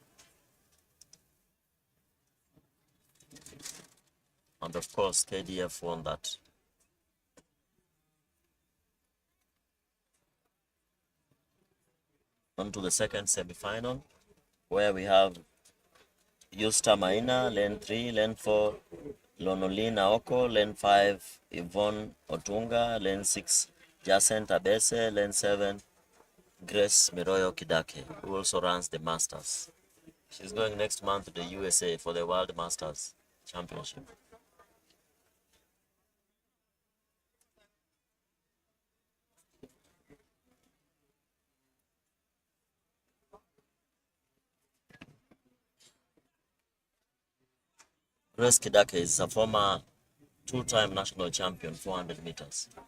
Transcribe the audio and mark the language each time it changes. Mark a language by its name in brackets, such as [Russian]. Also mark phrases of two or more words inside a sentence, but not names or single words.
[English] And of course, KDF won that. On to the second semi-final, where we have Yusta Maina, lane 3, lane 4, Lonolina Oko, lane 5, Yvonne Otunga, lane 6, Jacinta Abese, lane 7, Grace Miroyo Kidake, who also runs the Masters. She's going next month to the USA for the World Masters Championship. Grace Kidake is a former 2-time national champion, 400 meters.